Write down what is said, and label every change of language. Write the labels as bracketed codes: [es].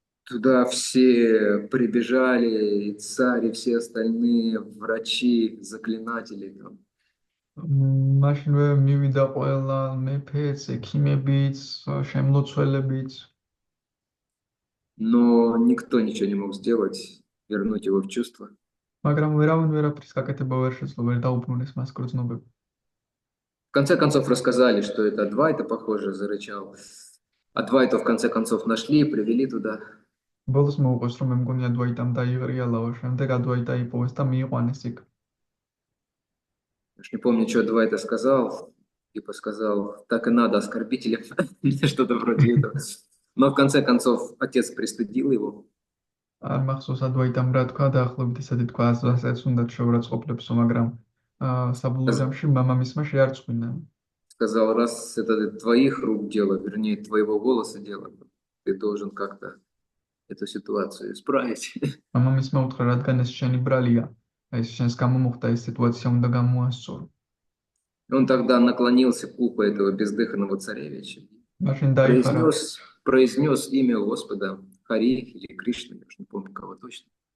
[ru] Туда все прибежали, и царь, и все остальные врачи, заклинатели. Там. [ka] მაშინვე მივიდა ყველა მეფეც, ექიმებიც, შემლოცველებიც, [ru] Но никто ничего не мог сделать, вернуть его в чувство. [ka] მაგრამ ვერავინ ვერაფრის გაკეთება ვერ შეძლო, ვერ დაუბრუნეს მას გრძნობები. [ru] В конце концов рассказали, что это Адвайта, похоже, зарычал. Адвайту в конце концов нашли, привели туда. [ka] ბოლოს მოუყვეს, რომ მე მგონი ადვაიტამ დაიღრიალაო, შემდეგ ადვაიტა იპოვეს და მიიყვანეს იქ. [ru] Уж не помню, что Адвайта сказал. Типа сказал, так и надо оскорбителям. Или что-то вроде этого. Но в конце концов отец пристыдил его. [ka] არ მახსოვს ადვაიტამ რა თქვა, დაახლოებით ესეთი თქვა, ასაც უნდათ შეურაცხყოფლებსო, მაგრამ საბოლოო ჯამში მამამისმა შეარწყვინა. [ru] Сказал, раз это твоих рук дело, вернее, твоего голоса дело, ты должен как-то эту ситуацию исправить. [ka] მამამისმა უთხრა, რადგან ეს შენი ბრალია, ეს შენს გამო მოხდა ეს სიტუაცია უნდა გამოასწორო. [ru] Он тогда наклонился к уху этого бездыханного царевича. [ka] მაშინ დაიხარა [ru] Произнес имя Господа, Хари или Кришна, я уж не помню кого точно.